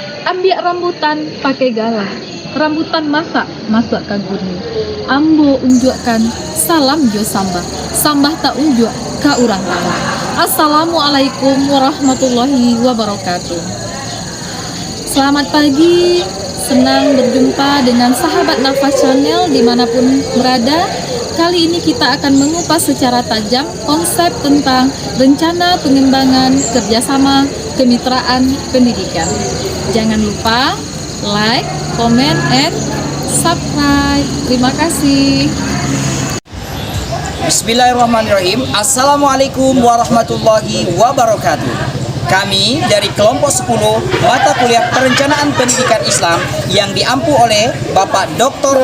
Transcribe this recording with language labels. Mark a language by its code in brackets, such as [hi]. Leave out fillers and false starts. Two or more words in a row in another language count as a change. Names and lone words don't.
[id] ambil rambutan pakai galah. Rambutan masak ke guni. [min] Ambo unjukkan salam jo sambah. Sambah tak unjuk ka urang kalah. [ar] السلام عليكم ورحمة الله وبركاته. [id] Selamat pagi, senang berjumpa dengan sahabat Nafas Channel dimanapun berada. Kali ini kita akan mengupas secara tajam konsep tentang rencana pengembangan kerjasama kemitraan pendidikan. Jangan lupa [en] like, comment, and subscribe. [id] Terima kasih. [ar] بسم الله الرحمن الرحيم. السلام عليكم ورحمة الله وبركاته. [id] Kami dari kelompok 10 mata kuliah perencanaan pendidikan Islam yang diampu oleh Bapak Dr.